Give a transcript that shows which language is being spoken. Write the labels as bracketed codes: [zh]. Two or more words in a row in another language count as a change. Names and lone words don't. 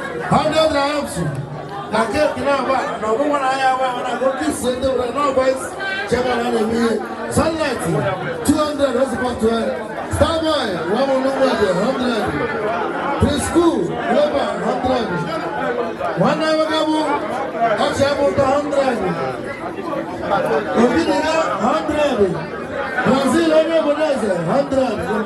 [en] Hundred dirhams. [ig] Na keeki na-agba, na ọgwụgwọ na ya awụ ya, na ka o kise tebụl anyị, na [en] vice chairman [ig] a na-eme ihe. [en] Sunlight, two hundred, that's about twelve. Starboy, one more number there, hundred. Preschool, Global, hundred. One hour ago, that's about hundred. Obidiga, hundred. Brazil, [ig] onye obodo eze, hundred.